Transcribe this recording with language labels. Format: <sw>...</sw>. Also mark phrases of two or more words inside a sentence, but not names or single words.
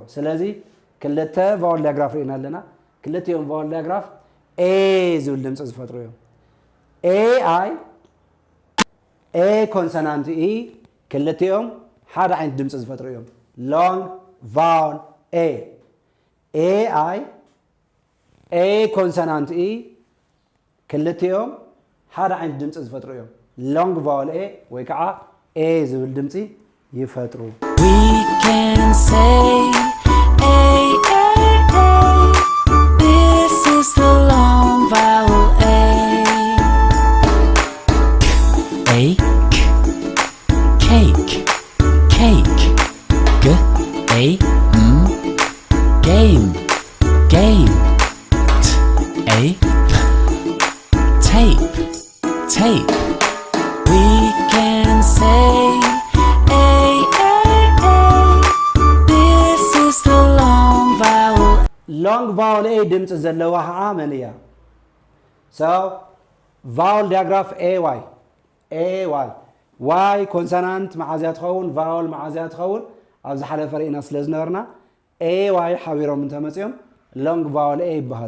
<ti>ስለዚ ክልተ</ti> <en>vowel diagraph</en> <ti>ርኢና ኣለና ክልቲኦም</ti> <en>vowel diagraph</en> <ti>ኤ ዝብል ድምፂ ዝፈጥሩ እዮም</ti> <en>A I A consonant E</en> <ti>ክልቲኦም ሓደ ዓይነት ድምፂ ዝፈጥሩ እዮም</ti> <en>long vowel A A I A consonant E</en> <ti>ክልቲኦም ሓደ ዓይነት ድምፂ ዝፈጥሩ እዮም</ti> <en>long vowel A</en> <ti>ወይ ከዓ ኤ ዝብል ድምፂ ይፈጥሩ</ti> <en>We can say A, A, A. This is the long vowel A. A, cake, cake. G, A, game, game. T, A, tape, tape. We can say A, A, A. This is the long vowel. long vowel A</en> <ti>ድምፂ ዘለዋ ከዓ መን እያ</ti> <en>so vowel diagraph A Y A Y Y consonant</en> <ti>መዓዝያ ትኸውን ቫወል መዓዝያ ትኸውን ኣብዚ ሓለፈ ርኢና ስለ ዝነበርና</ti> <en>A Y</en> <ti>ሓቢሮም እንተመፅኦም</ti> <en>long vowel A</en> <ti>ይበሃሉ</ti>